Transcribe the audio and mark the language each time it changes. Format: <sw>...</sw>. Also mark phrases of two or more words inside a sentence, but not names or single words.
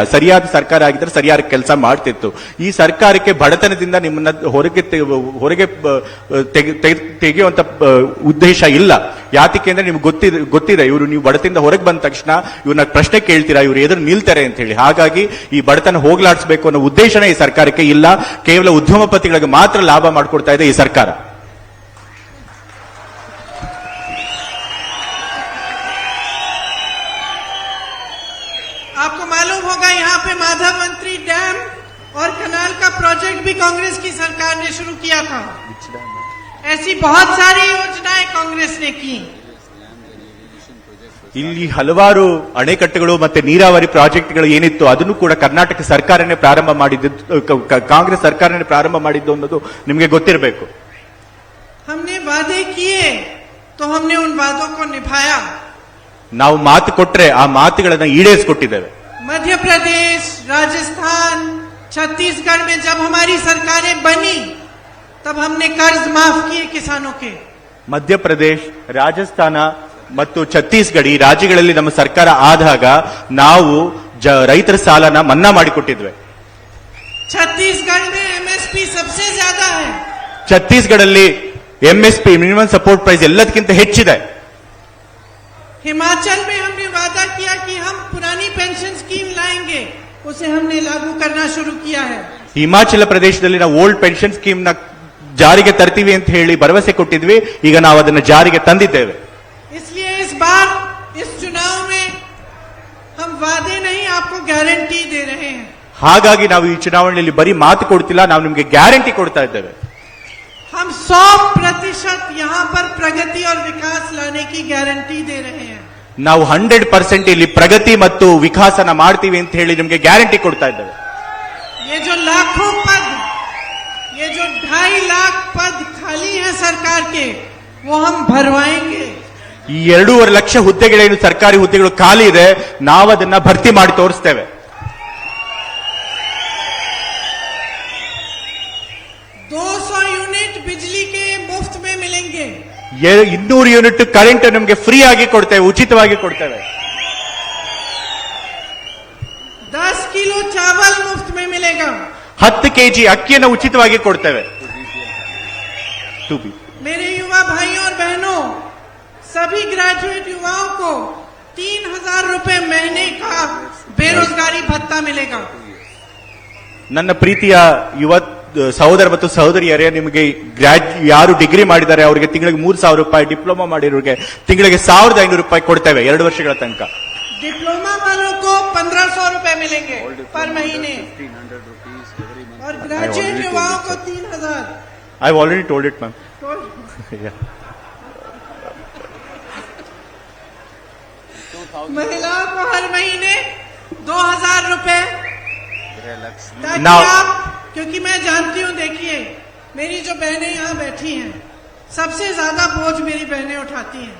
<kn>ಸರಿಯಾದ ಸರ್ಕಾರ ಆಗಿದ್ರೆ ಸರಿಯಾದ ಕೆಲಸ ಮಾಡ್ತಿತ್ತು. ಈ ಸರ್ಕಾರಕ್ಕೆ ಬಡತನದಿಂದ ನಿಮ್ಮನ್ನ ಹೊರಗೆ ತೆಗೆಯುವಂತ ಉದ್ದೇಶ ಇಲ್ಲ. ಯಾತಕ್ಕೆ ಅಂದ್ರೆ ನಿಮ್ಗೆ ಗೊತ್ತಿದೆ ಇವರು ನೀವು ಬಡತನದಿಂದ ಹೊರಗೆ ಬಂದ ತಕ್ಷಣ ಇವ್ರನ್ನ ಪ್ರಶ್ನೆ ಕೇಳ್ತೀರಾ, ಇವ್ರು ಎದುರು ನಿಲ್ತಾರೆ ಅಂತ ಹೇಳಿ. ಹಾಗಾಗಿ ಈ ಬಡತನ ಹೋಗ್ಲಾಡಿಸಬೇಕು ಅನ್ನೋ ಉದ್ದೇಶನೇ ಈ ಸರ್ಕಾರಕ್ಕೆ ಇಲ್ಲ. ಕೇವಲ ಉದ್ಯಮಪತಿಗಳಿಗೆ ಮಾತ್ರ ಲಾಭ ಮಾಡಿಕೊಡ್ತಾ ಇದೆ ಈ ಸರ್ಕಾರ.</kn> <hi>आपको मालूम होगा यहाँ पे माधवमंत्री डैम और कनाल का प्रोजेक्ट भी कांग्रेस की सरकार ने शुरू किया था। ऐसी बहुत सारी योजनाएं कांग्रेस ने की।</hi> <kn>ಇಲ್ಲಿ ಹಲವಾರು ಅಣೆಕಟ್ಟುಗಳು ಮತ್ತೆ ನೀರಾವರಿ ಪ್ರಾಜೆಕ್ಟ್ಗಳು ಏನಿತ್ತು ಅದನ್ನು ಕೂಡ ಕರ್ನಾಟಕ ಸರ್ಕಾರನೇ ಪ್ರಾರಂಭ ಮಾಡಿದ್ದು, ಕಾಂಗ್ರೆಸ್ ಸರ್ಕಾರನೇ ಪ್ರಾರಂಭ ಮಾಡಿದ್ದು ಅನ್ನೋದು ನಿಮಗೆ ಗೊತ್ತಿರಬೇಕು.</kn> <hi>हमने वादे किए तो हमने उन वादों को निभाया.</hi> <kn>ನಾವು ಮಾತು ಕೊಟ್ರೆ ಆ ಮಾತುಗಳನ್ನ ಈಡೇರಿಸಿಕೊಟ್ಟಿದ್ದೇವೆ.</kn> <hi>मध्य प्रदेश, राजस्थान, छत्तीसगढ़ में जब हमारी सरकारें बनी तब हमने कर्ज माफ किए किसानों के.</hi> <kn>ಮಧ್ಯಪ್ರದೇಶ, ರಾಜಸ್ಥಾನ ಮತ್ತು ಛತ್ತೀಸ್ಗಢ ಈ ರಾಜ್ಯಗಳಲ್ಲಿ ನಮ್ಮ ಸರ್ಕಾರ ಆದಾಗ ನಾವು ರೈತರ ಸಾಲನ ಮನ್ನಾ ಮಾಡಿಕೊಟ್ಟಿದ್ವಿ.</kn> <hi>छत्तीसगढ़ में एमएसपी सबसे ज्यादा है.</hi> <kn>ಛತ್ತೀಸ್ಗಢಲ್ಲಿ ಎಂಎಸ್ಪಿ</kn> <en>minimum support price</en> <kn>ಎಲ್ಲದಕ್ಕಿಂತ ಹೆಚ್ಚಿದೆ.</kn> <hi>हिमाचल में हमने वादा किया कि हम पुरानी</hi> <en>pension scheme</en> <hi>लाएंगे, उसे हमने लागू करना शुरू किया है.</hi> <kn>ಹಿಮಾಚಲ ಪ್ರದೇಶದಲ್ಲಿ ನಾವು</kn> <en>old pension scheme</en> <kn>ನ ಜಾರಿಗೆ ತರ್ತೀವಿ ಅಂತ ಹೇಳಿ ಭರವಸೆ ಕೊಟ್ಟಿದ್ವಿ. ಈಗ ನಾವು ಅದನ್ನು ಜಾರಿಗೆ ತಂದಿದ್ದೇವೆ.</kn> <hi>इसलिए इस बार इस चुनाव में हम वादे नहीं, आपको गारंटी दे रहे हैं.</hi> <kn>ಹಾಗಾಗಿ ನಾವು ಈ ಚುನಾವಣೆಯಲ್ಲಿ ಬರೀ ಮಾತು ಕೊಡ್ತಿಲ್ಲ, ನಾವು ನಿಮಗೆ ಗ್ಯಾರಂಟಿ ಕೊಡ್ತಾ ಇದ್ದೇವೆ.</kn> <hi>हम 100% यहाँ पर प्रगति और विकास लाने की गारंटी दे रहे हैं.</hi> <kn>ನಾವು 100% ಇಲ್ಲಿ ಪ್ರಗತಿ ಮತ್ತು ವಿಕಾಸನ ಮಾಡ್ತೀವಿ ಅಂತ ಹೇಳಿ ನಿಮಗೆ ಗ್ಯಾರಂಟಿ ಕೊಡ್ತಾ ಇದ್ದೇವೆ.</kn> <hi>ये जो लाखों पद, ये जो 2.5 लाख पद खाली हैं सरकार के, वो हम भरवाएंगे.</hi> <kn>ಈ 2.5 ಲಕ್ಷ ಹುದ್ದೆಗಳೇನು ಸರ್ಕಾರಿ ಹುದ್ದೆಗಳು ಖಾಲಿ ಇದೆ, ನಾವು ಅದನ್ನ ಭರ್ತಿ ಮಾಡಿ ತೋರಿಸ್ತೇವೆ.</kn> <hi>200 यूनिट बिजली के मुफ्त में मिलेंगे.</hi> <kn>200 ಯೂನಿಟ್ ಕರೆಂಟ್ ನಮಗೆ ಫ್ರೀ ಆಗಿ ಕೊಡ್ತೇವೆ, ಉಚಿತವಾಗಿ ಕೊಡ್ತೇವೆ.</kn> <hi>10 किलो चावल मुफ्त में मिलेगा.</hi> <kn>10 ಕೆಜಿ ಅಕ್ಕಿಯನ್ನು ಉಚಿತವಾಗಿ ಕೊಡ್ತೇವೆ.</kn> <hi>मेरे युवा भाइयों और बहनों, सभी ग्रेजुएट युवाओं को 3,000 रुपए महीने का बेरोजगारी भत्ता मिलेगा.</hi> <kn>ನನ್ನ ಪ್ರೀತಿಯ ಯುವ ಸಹೋದರ ಮತ್ತು ಸಹೋದರಿಯರೇ, ನಿಮಗೆ ಯಾರು ಡಿಗ್ರಿ ಮಾಡಿದ್ದಾರೆ ಅವರಿಗೆ ತಿಂಗಳಿಗೆ 3,000 ರೂಪಾಯಿ, ಡಿಪ್ಲೊಮಾ ಮಾಡಿರೋರಿಗೆ ತಿಂಗಳಿಗೆ 1,500 ರೂಪಾಯಿ ಕೊಡ್ತೇವೆ 2 ವರ್ಷಗಳ ತನಕ.</kn> <hi>डिप्लोमा वालों को 1,500 रुपए मिलेंगे पर महीने,</hi> <en>1,500 rupees every month.</en> <hi>और ग्रेजुएट युवाओं को 3,000.</hi> <en>I already told it ma'am.</en> <hi>महिलाओं को हर महीने 2,000 रुपए, गृहलक्ष्मी. ताकि</hi> <en>Now-</en> <hi>आप, क्योंकि मैं जानती हूँ, देखिए मेरी जो बहनें यहाँ बैठी हैं, सबसे ज्यादा बोझ मेरी बहनें उठाती हैं.</hi>